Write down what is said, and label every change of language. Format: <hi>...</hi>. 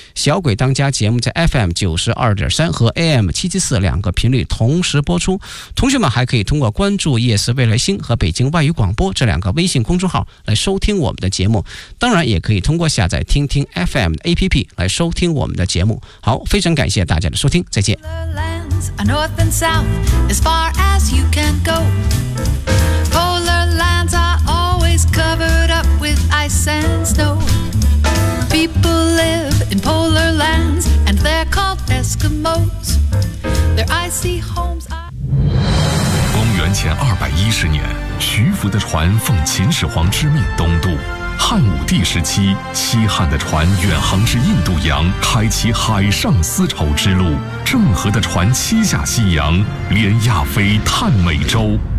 <zh>小鬼当家节目在 FM92.3 和 AM774 两个频率同时播出，同学们还可以通过关注夜思未来星和北京外语广播这两个微信公众号来收听我们的节目，当然也可以通过下载听听 FM 的 APP 来收听我们的节目。好，非常感谢大家的收听，再见。</zh> <en>Lands, a north and south, as far as you can go. Polar lands are always covered up with ice and snow. People live in polar lands, and they're called Eskimos. Their icy homes are.</en> <zh>公元前210年，徐福的船奉秦始皇之命东渡。汉武帝时期，西汉的船远航至印度洋，开启海上丝绸之路。郑和的船七下西洋，连亚非探美洲。</zh>